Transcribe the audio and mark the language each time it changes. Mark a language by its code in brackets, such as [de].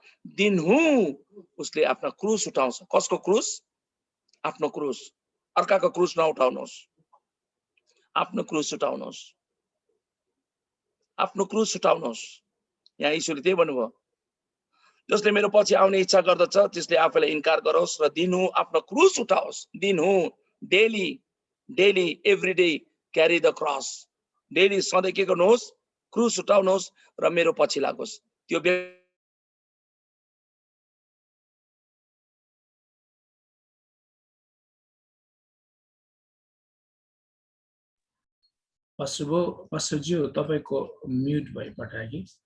[ne] दिनहु उसले आफ्नो क्रुस उठाउँछ। कसको क्रुस? आफ्नो क्रुस। अर्काको क्रुस नउठाउनुहोस्, आफ्नो क्रुस उठाउनुहोस्। आफ्नो क्रुस उठाउनुहोस्। यहाँ यीशुले त्यही भन्नुभयो, जसले मेरो पछि आउने इच्छा गर्दछ त्यसले आफैलाई इन्कार गरोस् र दिनहु आफ्नो क्रुस उठाओस्। दिनहु, [en] Daily daily, every day carry the cross. [ne] Daily सधैँ के गर्नुहोस्? क्रुस उठाउनुहोस् र मेरो पछि लागोस्। त्यो पास्टरज्यू तपाईको म्युट भइ पठाए कि?